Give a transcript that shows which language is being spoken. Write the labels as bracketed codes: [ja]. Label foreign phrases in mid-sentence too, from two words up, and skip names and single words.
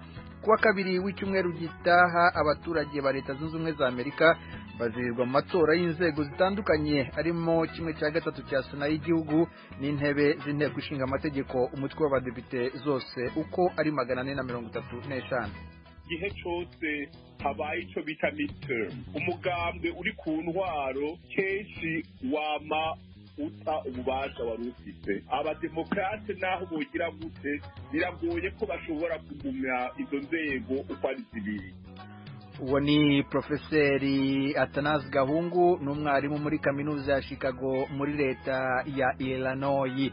[rw] Kuwa kabiri w'icyumweru gitaha abaturage ba Leta Zunze Ubumwe za Amerika bazirirwa mu matora y'inzego zitandukanye arimo kimwe cya gatatu cya Sena y'igihugu n'intebe z'inteko ishinga amategeko umutwe w'abadepite zose uko ari 435. Gihe cyose habaye icyo bita midterm, [rn] umugambwe uri ku ntwaro kenshi wama uta ububasha wari ufite. Abademokrate naho bogira gute biragoye ko bashobora kugumya izo nzego uko ari zibiri. Uwo ni Profeseri Athanase Gahungu, n'umwarimu muri kaminuza ya Chicago muri leta ya Illinois.